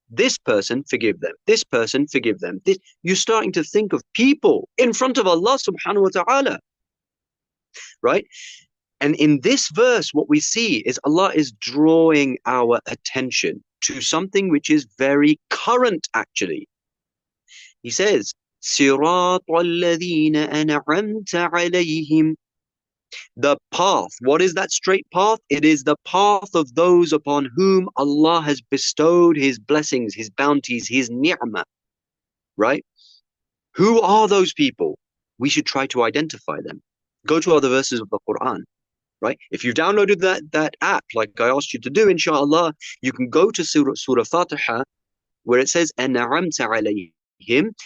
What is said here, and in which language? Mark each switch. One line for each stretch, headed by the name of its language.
English: This person, forgive them. This person, forgive them. You're starting to think of people in front of Allah subhanahu wa ta'ala. Right? And in this verse, what we see is Allah is drawing our attention to something which is very current, actually. He says,
Arabic: صِرَاطَ الَّذِينَ أَنْعَمْتَ عَلَيْهِمْ.
English: The path. What is that straight path? It is the path of those upon whom Allah has bestowed His blessings, His bounties, His ni'mah. Right? Who are those people? We should try to identify them. Go to other verses of the Quran. Right? If you've downloaded that app, like I asked you to do, inshallah, you can go to Surah Al-Fatiha, where it says,
Arabic: أَنْعَمْتَ عَلَيْهِمْ.